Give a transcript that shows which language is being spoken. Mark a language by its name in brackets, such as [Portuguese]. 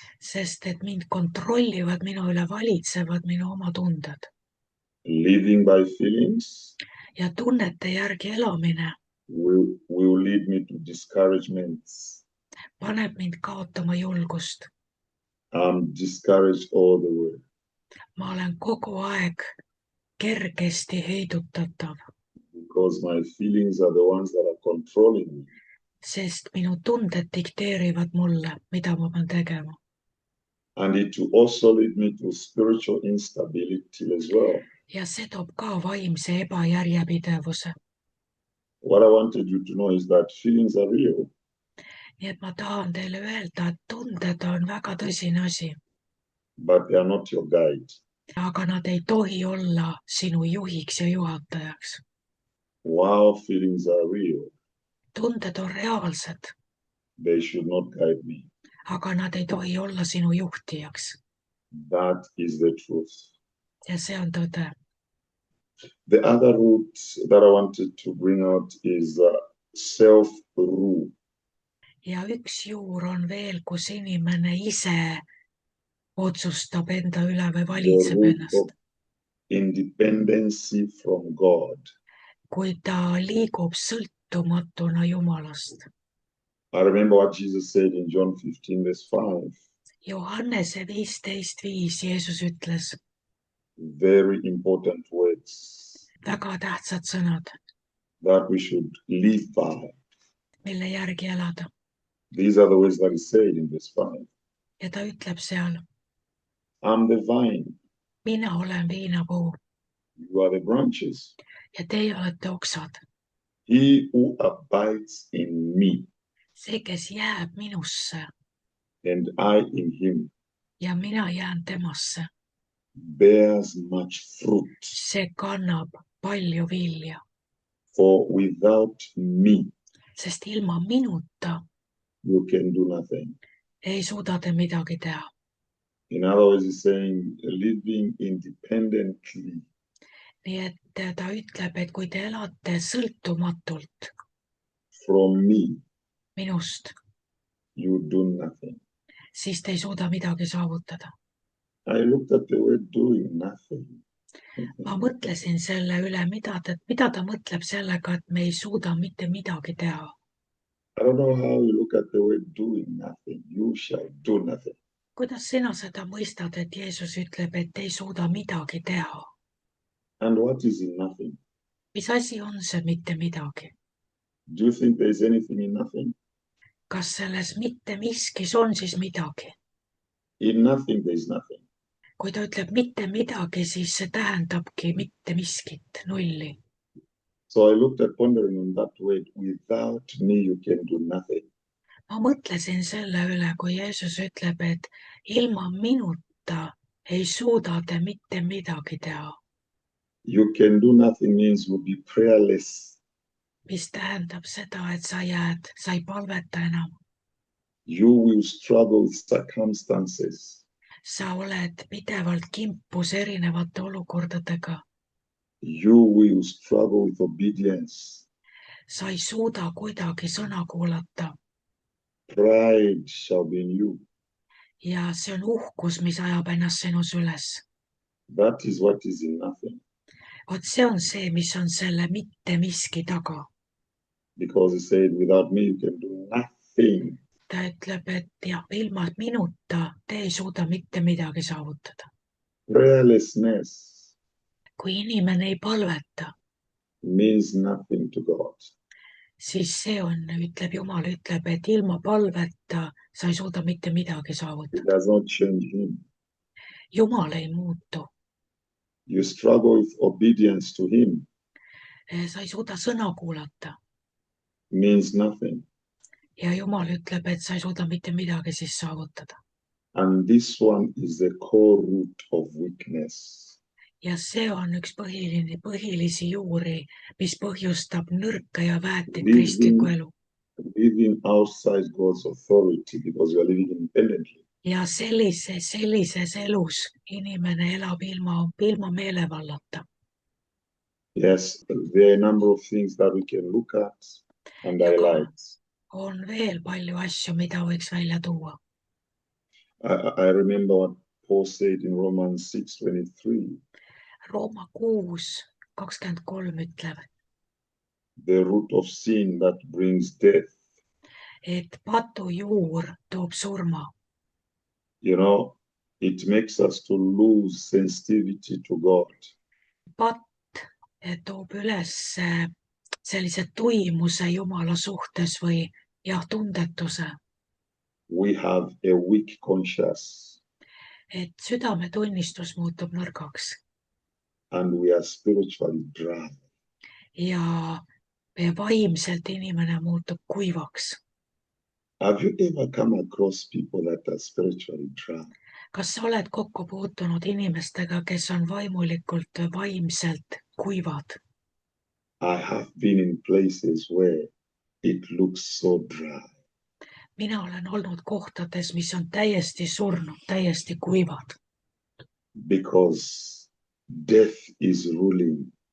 [Estonian] sest et mind kontrollivad, minu üle valitsevad minu oma tunded. [English] Living by feelings [Estonian] Ja tunnete järgi elamine [English] will lead me to discouragements. [Estonian] paneb mind kaotama julgust. [English] I'm discouraged all the way [Estonian] Ma olen kogu aeg kergesti heidutatav, [English] because my feelings are the ones that are controlling me. [Estonian] sest minu tunded dikteerivad mulle, mida ma pean tegema. [English] And it will also lead me to spiritual instability as well. [Estonian] Ja see toob ka vaimse ebajärjepidevuse. [English] What I wanted you to know is that feelings are real. [Estonian] Nii et ma tahan teile öelda, et tunded on väga tõsine asi, [English] but they are not your guide. [Estonian] aga nad ei tohi olla sinu juhiks ja juhatajaks. [English] While feelings are real, [Estonian] Tunded on reaalsed, [English] they should not guide me. [Estonian] aga nad ei tohi olla sinu juhtijaks. [English] That is the truth. [Estonian] Ja see on tõde. [English] The other root that I wanted to bring out is self-rule. [Estonian] Ja üks juur on veel, kus inimene ise otsustab enda üle või [English] The [Estonian] valitseb [English] root [Estonian] ennast. [English] of independency from God. [Estonian] Kui ta liigub sõltumatuna Jumalast. [English] I remember what Jesus said in John 15, verse 5. [Estonian] Johannese 15:5 Jeesus ütles, [English] Very important words [Estonian] väga tähtsad sõnad, [English] that we should live by. [Estonian] mille järgi elada. [English] These are the words that he said in verse 5. [Estonian] Ja ta ütleb seal, [English] I'm the vine, [Estonian] mina olen viinapuu [English] you are the branches. [Estonian] ja teie olete oksad. [English] He who abides in me [Estonian] See, kes jääb minusse [English] and I in him [Estonian] ja mina jään temasse, [English] bears much fruit. [Estonian] see kannab palju vilja, [English] For without me, [Estonian] sest ilma minuta [English] you can do nothing. [Estonian] ei suuda te midagi teha. [English] In other words, he's saying living independently [Estonian] Nii et ta ütleb, et kui te elate sõltumatult [English] from me, [Estonian] minust, [English] you do nothing. [Estonian] siis te ei suuda midagi saavutada. [English] I looked at the word doing nothing. [Estonian] Ma mõtlesin selle üle, mida ta mõtleb sellega, et me ei suuda mitte midagi teha. [English] I don't know how you look at the word doing nothing. You shall do nothing. [Estonian] Kuidas sina seda mõistad, et Jeesus ütleb, et ei suuda midagi teha? [English] And what is in nothing? [Estonian] Mis asi on see mitte midagi? [English] Do you think there is anything in nothing? [Estonian] Kas selles mitte miskis on siis midagi? [English] In nothing, there is nothing. [Estonian] Kui ta ütleb mitte midagi, siis see tähendabki mitte miskit, nulli. [English] So I looked at pondering on that word, without me you can do nothing. [Estonian] Ma mõtlesin selle üle, kui Jeesus ütleb, et ilma minuta ei suuda te mitte midagi teha. [English] You can do nothing means you'll be prayerless. [Estonian] Mis tähendab seda, et sa ei palveta enam. [English] You will struggle with circumstances. [Estonian] Sa oled pidevalt kimpus erinevate olukordadega. [English] You will struggle with obedience. [Estonian] Sa ei suuda kuidagi sõna kuulata. [English] Pride shall be in you. [Estonian] ja see on uhkus, mis ajab ennast sinus üles. [English] That is what is in nothing. [Estonian] Vot see on see, mis on selle mitte miski taga. [English] Because he said, without me, you can do nothing. [Estonian] Ta ütleb, et ja ilma minuta te ei suuda mitte midagi saavutada. [English] Prayerlessness [Estonian] Kui inimene ei palveta, [English] means nothing to God. [Estonian] siis see on, ütleb Jumal, ütleb, et ilma palveta sa ei suuda mitte midagi [English] It [Estonian] saavutada. [English] does not change him. [Estonian] Jumal ei muutu. [English] You struggle with obedience to him [Estonian] Sa ei suuda sõna kuulata [English] means nothing. [Estonian] ja Jumal ütleb, et sa ei suuda mitte midagi siis saavutada. [English] And this one is the core root of weakness. [Estonian] Ja see on üks põhilisi juuri, mis põhjustab nõrka ja väetit kristlikku elu. [English] Living outside God's authority because you are living independently. [Estonian] Ja sellises elus inimene elab ilma meelevallata. [English] Yes, there are a number of things that we can look at and highlight. [Estonian] On veel palju asju, mida võiks välja tuua. [English] I remember what Paul said in Romans 6:23. [Estonian] Rooma 6:23 ütleb, [English] The root of sin that brings death. [Estonian] et patu juur toob surma. [English] You know, it makes us to lose sensitivity to God. [Estonian] Patt toob üles sellise tuimuse Jumala suhtes või tundetuse. [English] We have a weak conscience. [Estonian] Et südametunnistus muutub nõrgaks. [English] And we are spiritually dry. [Estonian] Ja vaimselt inimene muutub kuivaks. [English] Have you ever come across people that are spiritually dry? [Estonian] Kas sa oled kokku puutunud inimestega, kes on vaimselt kuivad? [English] I have been in places where it looks so dry. [Estonian] Mina olen olnud kohtades, mis on täiesti surnud, täiesti kuivad. [English] Because death is ruling.